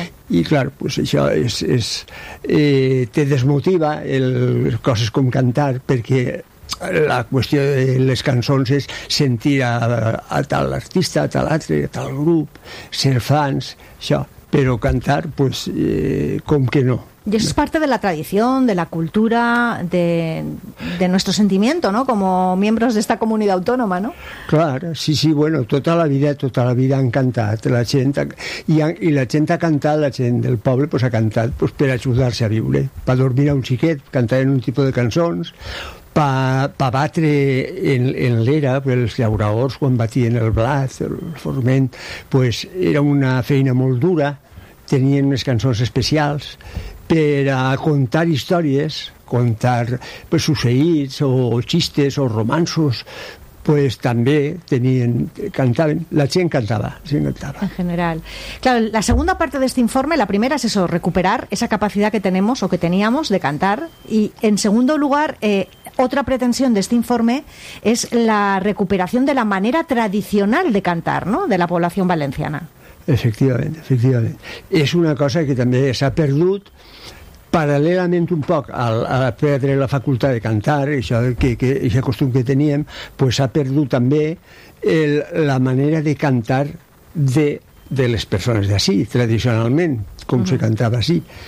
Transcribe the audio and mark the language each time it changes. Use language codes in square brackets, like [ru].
[ca] I clar, pues això és te desmotiva coses com cantar, perquè la qüestió de les cançons és sentir a tal artista, a tal altre, a tal grup, ser fans, això. Però cantar, pues, com que no. [es] Y eso es parte de la tradición, de la cultura, de nuestro sentimiento, ¿no?, como miembros de esta comunidad autónoma, ¿no? Claro, sí, bueno, toda la vida han cantado la gente, y la gente ha cantado, la gente del pueblo, pues ha cantado, pues para ayudarse a vivir, para dormir a un chiquet, cantar en un tipo de canciones, [ca] para batre en l'era, pues, els llauradors quan batien el blat, el forment, pues era una feina molt dura, tenien unes cançons especials, per a contar històries, contar pues, succeïts o xistes o romansos, pues també cantaven, la gent cantava. En general. [es] Claro, la segunda parte de este informe, la primera es eso, recuperar esa capacidad que tenemos o que teníamos de cantar, y en segundo lugar, otra pretensión de este informe es la recuperación de la manera tradicional de cantar, ¿no?, de la población valenciana. [ca] Efectivament. És una cosa que també s'ha perdut paral·lelament un poc a perdre la facultat de cantar, això que aquest costum que teníem, pues s'ha perdut també la manera de cantar de les persones d'ací, tradicionalment, com se cantava ací.